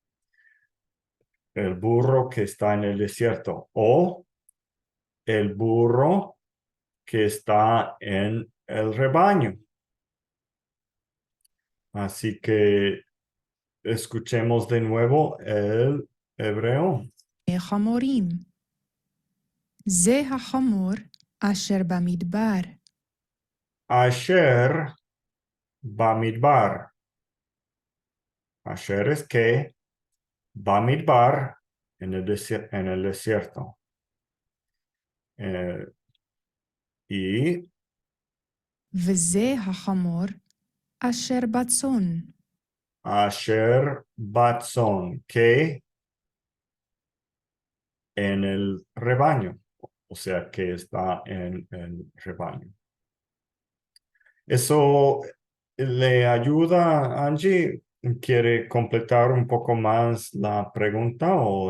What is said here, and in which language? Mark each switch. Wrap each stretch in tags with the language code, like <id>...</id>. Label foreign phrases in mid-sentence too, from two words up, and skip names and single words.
<es>El burro que está en el desierto o el burro que está en el rebaño. Así que escuchemos de nuevo el hebreo.</es> <he>שני חמורים. זה החמור אשר במדבר, אשר במדבר.</he> <es>Asher es que, bamidbar en el desierto. Y</es> <he>וזה החמור אשר בצאן. אשר בצאן,</he> <es>que en el rebaño, o sea, que está en el rebaño. ¿Eso le ayuda, Angie? ¿Quiere completar un poco más la pregunta o</es>